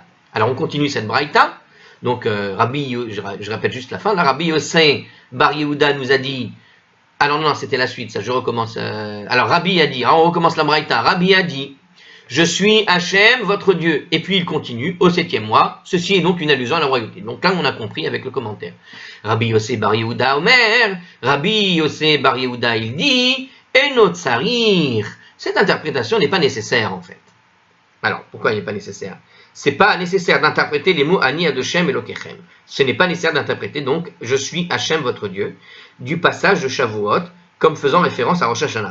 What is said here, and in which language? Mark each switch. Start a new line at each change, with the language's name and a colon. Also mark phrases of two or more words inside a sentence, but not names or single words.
French: Alors on continue cette Braïta. Donc je répète juste la fin. Là, Rabbi Yossé Bar Yehuda nous a dit. Alors non, c'était la suite, ça je recommence. Alors Rabbi a dit, on recommence la Braïta. Rabbi a dit, je suis Hachem, votre Dieu. Et puis il continue, au 7e mois. Ceci est donc une allusion à la royauté. Donc là, on a compris avec le commentaire. Rabbi Yossé Bar Yehuda Omer. Rabbi Yossé Bar Yehuda, il dit,
Hebrew: אינו צריך.
French: Cette interprétation n'est pas nécessaire en fait. Alors, pourquoi elle n'est pas nécessaire? C'est pas nécessaire d'interpréter les mots
Hebrew: אני אדושם אלוקיכם.
French: Ce n'est pas nécessaire d'interpréter donc je suis Hachem votre Dieu du passage de Shavuot comme faisant référence à Rosh Hashanah.